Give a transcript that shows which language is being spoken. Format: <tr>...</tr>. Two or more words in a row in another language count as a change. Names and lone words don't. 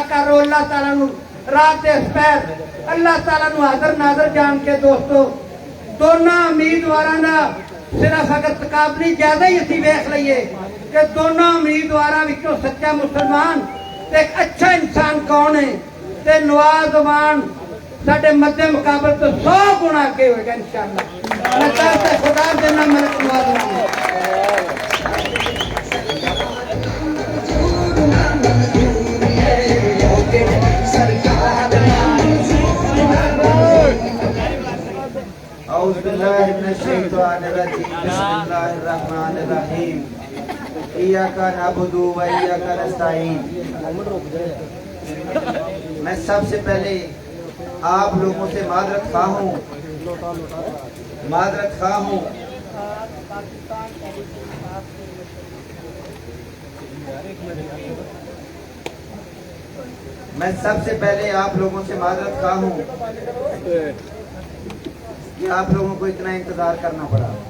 <pa>ਕਰੋ</pa> <ar>الله تعالى</ar> <pa>ਨੂੰ ਰਾਤ ਦੇ ਸਪੈਰ</pa> <ar>الله تعالى</ar> <pa>ਨੂੰ ਹਾਜ਼ਰ ਨਾਜ਼ਰ ਜਾਣ ਕੇ ਦੋਸਤੋ ਦੋਨਾਂ ਉਮੀਦਵਾਰਾਂ ਦਾ ਸਿਰਫ ਅਗਰ ਤਕਾਬਲੀ ਜ਼ਿਆਦਾ ਹੀ ਅਸੀਂ ਵੇਖ ਲਈਏ ਕਿ ਦੋਨਾਂ ਉਮੀਦਵਾਰਾਂ ਵਿੱਚੋਂ ਸੱਚਾ ਮੁਸਲਮਾਨ ਤੇ ਇੱਕ ਅੱਛਾ ਇਨਸਾਨ ਕੌਣ ਹੈ ਤੇ ਨਵਾਜ਼ ਅਵਾਨ ਸਾਡੇ ਮੱਦੇ ਮੁਕਾਬਲੇ ਤੋਂ 100 ਗੁਣਾ ਅੱਗੇ ਹੋਏਗਾ ਇਨਸ਼ਾਅੱਲਾ ਮੈਂ ਚਾਹਤਾ ਖੁਦਾ ਦੇ ਨਾਮ ਮਲਿਕ ਨਵਾਜ਼ ਅਵਾਨ</pa> <ar>أعوذ بالله من الشيطان الرجيم بسم الله الرحمن الرحيم إياك نعبد وإياك نستعين</ar> <ur>میں سب سے پہلے آپ لوگوں سے معذرت خواہ ہوں میں سب سے پہلے آپ لوگوں سے معذرت خواہ ہوں کہ آپ لوگوں کو اتنا انتظار کرنا پڑا</ur>